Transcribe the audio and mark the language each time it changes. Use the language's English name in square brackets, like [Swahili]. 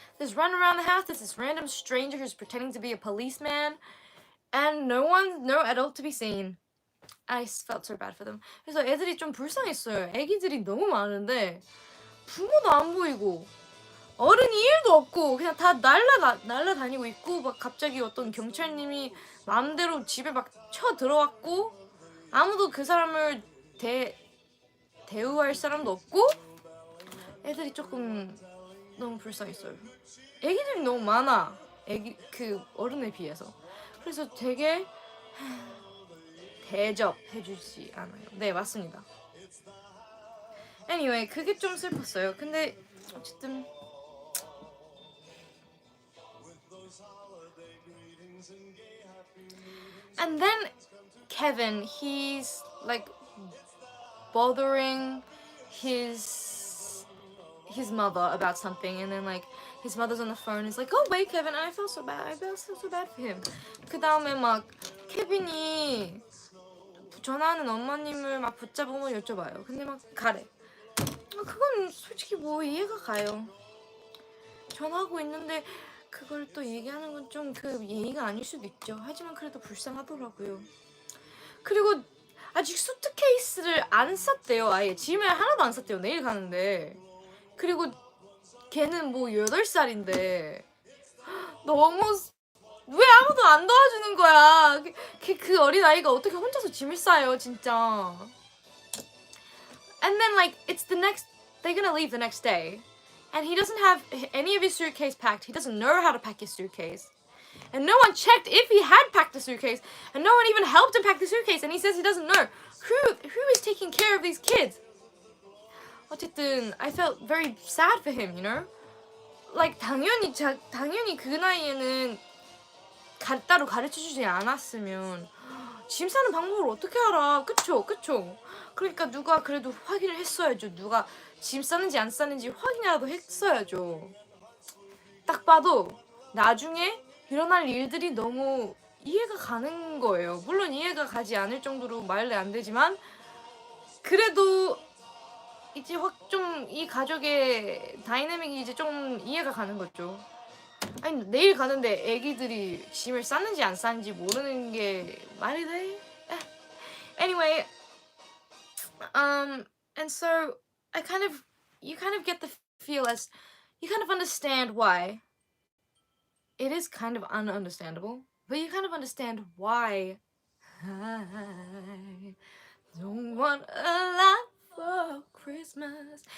[English] There's running around the house, there's this random stranger who's pretending to be a policeman, and no adult to be seen. I felt so bad for them. [Korean] 그래서 애들이 좀 불쌍했어요. 애기들이 너무 많은데 부모도 안 보이고 어른이 1도 없고 그냥 다 날라다니고 있고, 막 갑자기 어떤 경찰님이 마음대로 집에 막 쳐들어왔고 아무도 그 사람을 대우할 사람도 없고, 애들이 조금 너무 불쌍했어요. 애기들이 너무 많아. 어른에 비해서. 그래서 되게 대접해주지 않아요. 네, 맞습니다. [English] Anyway, [Korean] 그게 좀 슬펐어요. 근데 어쨌든 [English] and then Kevin, he's like bothering his mother about something, and then like his mother's on the phone. He's like, "Oh wait, Kevin," and I felt so bad. I felt so bad for him. [Korean] 그 다음에 막 케빈이 전화하는 엄마님을 막 붙잡고 여쭤봐요. 근데 막 가래. 그건 솔직히 뭐 이해가 가요. 전화하고 있는데 그걸 또 얘기하는 건 좀 그 예의가 아닐 수도 있죠. 하지만 그래도 불쌍하더라고요. 그리고 아직 수트케이스를 안 쌌대요. 아예 짐을 하나도 안 쌌대요. 내일 가는데. 그리고 걔는 뭐 8살인데 너무 왜 아무도 안 도와주는 거야. 그 어린아이가 어떻게 혼자서 짐을 싸요, 진짜. [English] And then like they're gonna leave the next day, and he doesn't have any of his suitcase packed. He doesn't know how to pack his suitcase, and no one checked if he had packed the suitcase, and no one even helped him pack the suitcase. And he says he doesn't know who is taking care of these kids. [Korean] 어쨌든 [English] I felt very sad for him, you know. [Korean] Like 당연히 그 나이에는 따로 가르쳐주지 않았으면 짐 싸는 방법을 어떻게 알아? 그쵸? 그러니까 누가 그래도 확인을 했어야죠. 누가 짐 싸는지 안 싸는지 확인이라도 했어야죠. 딱 봐도 나중에 일어날 일들이 너무 이해가 가는 거예요. 물론 이해가 가지 않을 정도로 말이 안 되지만 그래도 이제 좀 이 가족의 다이내믹이 이제 좀 이해가 가는 거죠. 아니 내일 가는데 애기들이 짐을 쌌는지 안 쌌는지 모르는 게 말이 돼? [English] Anyway, and so you kind of get the feel as you kind of understand why. It is kind of ununderstandable, but you kind of understand why. I don't want a lot for Christmas.